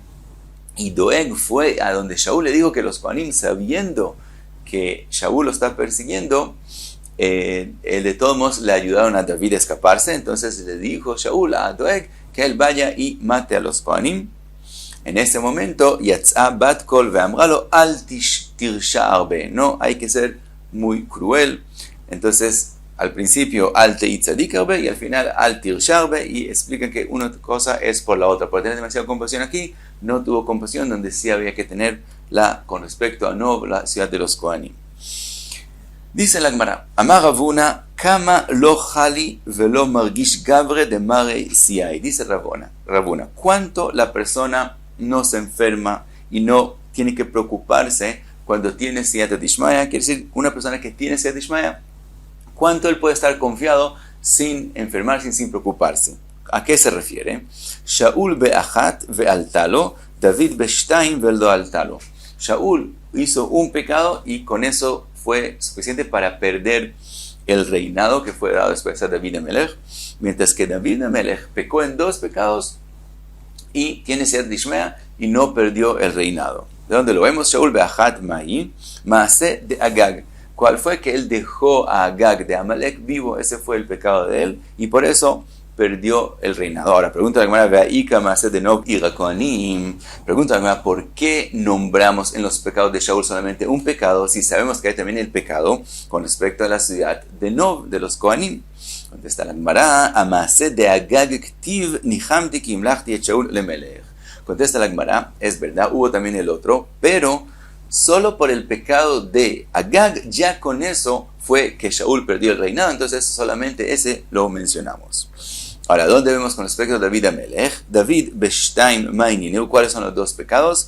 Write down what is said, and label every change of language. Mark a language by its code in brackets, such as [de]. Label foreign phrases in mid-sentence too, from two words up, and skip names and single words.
[es] Y Doeg fue a donde Shaul le dijo que los Kohanim, sabiendo que Shaul lo está persiguiendo, de todos modos le ayudaron a David a escaparse. Entonces le dijo Shaul a Doeg que él vaya y mate a los Kohanim. En ese momento, [he] יצאה בת קול ואמרה לו אל תרשע הרבה, [es] no hay que ser muy cruel. Entonces, al principio [he] אל תהי צדיק הרבה, [es] y al final [he] אל תרשע הרבה, [es] y explican que una cosa es por la otra. Por tener demasiada compasión aquí, no tuvo compasión donde sí había que tenerla con respecto a Nob, la ciudad de los Kohanim. Dice la Gemara, [arc] אמר רבונא כמה לא חלי ולא מרגיש גברא דמריה סייעיה. [es] Dice Ravuna, ¿cuánto la persona no se enferma y no tiene que preocuparse cuando tiene [arc] סייעתא דשמיא? [es] Quiere decir, una persona que tiene [arc] סייעתא דשמיא, [es] ¿cuánto él puede estar confiado sin enfermarse, sin preocuparse? ¿A qué se refiere? [he] שאול באחת ועלתה לו דוד בשתים ולא עלתה לו. [es] Shaul hizo un pecado y con eso fue suficiente para perder el reinado que fue dado después a David Amelech, mientras que David Amelech pecó en 2 pecados y tiene [arc] סייעתא דשמיא [es] y no perdió el reinado. ¿De dónde lo vemos? [arc] שאול באחת מאי מעשה דאגג. [es] ¿Cuál fue? Que él dejó a Agag de Amalek vivo, ese fue el pecado de él, y por eso perdió el reinado. Ahora, pregunta la Gemara, pregunta la Gemara, ¿por qué nombramos en los pecados de Shaul solamente un pecado si sabemos que hay también el pecado con respecto a la ciudad de Nob, de los Kohanim? Contesta la Gemara, [he] מעשה דאגג כתיב נחמתי כי המלכתי את שאול למלך. [es] Contesta la Gemara, es verdad, hubo también el otro, pero solo por el pecado de Agag, ya con eso fue que Shaul perdió el reinado, entonces solamente ese lo mencionamos. Ahora, ¿dónde vemos con respecto a David Amelech? [arc] דוד בשתים מאי ניהו, [es] ¿cuáles son los 2 pecados?